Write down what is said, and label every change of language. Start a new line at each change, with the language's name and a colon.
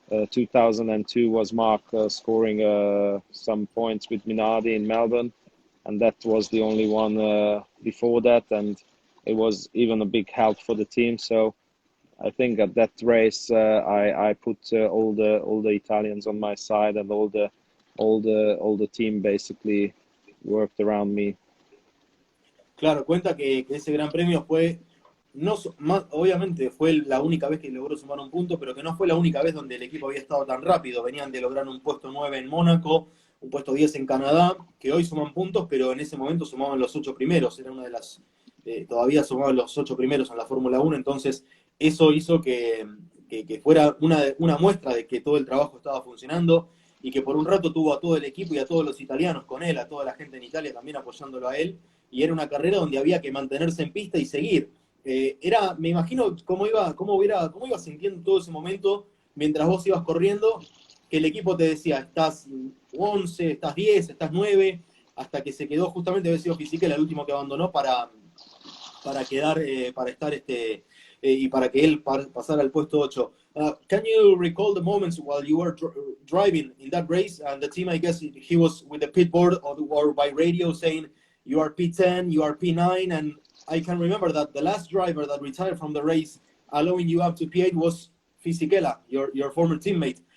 English: 2002 was Mark scoring some points with Minardi in Melbourne, and that was the only one before that, and it was even a big help for the team. So I think at that race I put all the Italians on my side, and all the team basically worked around me.
Spanish: Claro, cuenta que ese gran premio fue, obviamente fue la única vez que logró sumar un punto, pero que no fue la única vez donde el equipo había estado tan rápido. Venían de lograr un puesto 9 en Mónaco, un puesto 10 en Canadá, que hoy suman puntos, pero en ese momento sumaban los 8 primeros. Era una de las, todavía sumaban los 8 primeros en la Fórmula 1, entonces eso hizo que fuera una muestra de que todo el trabajo estaba funcionando, y que por un rato tuvo a todo el equipo y a todos los italianos con él, a toda la gente en Italia también apoyándolo a él, y era una carrera donde había que mantenerse en pista y seguir. Me imagino cómo iba sintiendo todo ese momento mientras vos ibas corriendo, que el equipo te decía, estás 11, estás 10, estás 9, hasta que se quedó, justamente había sido Fisichella el último que abandonó para quedar, para estar y para que él pasara al puesto 8.
English: Can you recall the moments while you were driving in that race, and the team, I guess he was with the pit board or by radio saying you are P10, you are P9, and I can remember that the last driver that retired from the race, allowing you up to P8, was Fisichella, your former teammate.